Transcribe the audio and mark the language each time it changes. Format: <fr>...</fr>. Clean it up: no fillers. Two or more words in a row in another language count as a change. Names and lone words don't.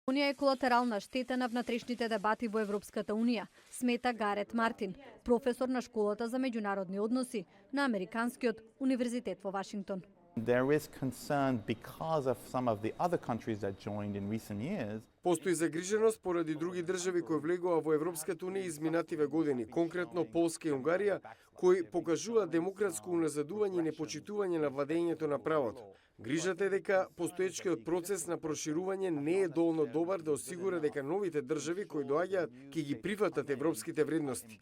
<mk>Унија е колатерална штета на внатрешните дебати во Европската Унија, смета Гарет Мартин, професор на школата за меѓународни односи на Американскиот универзитет во Вашингтон.</mk> <en>There is concern because of some of the other countries that joined in recent years.</en> <mk>Постои загриженост поради други држави кои влегоа во Европската Унија изминативе години, конкретно Полска и Унгарија, кои покажуваат демократско уназадување и непочитување на владењето на правото. Грижата е дека постоечкиот процес на проширување не е доволно добар да осигура дека новите држави кои доаѓаат ќе ги прифатат европските вредности.</mk>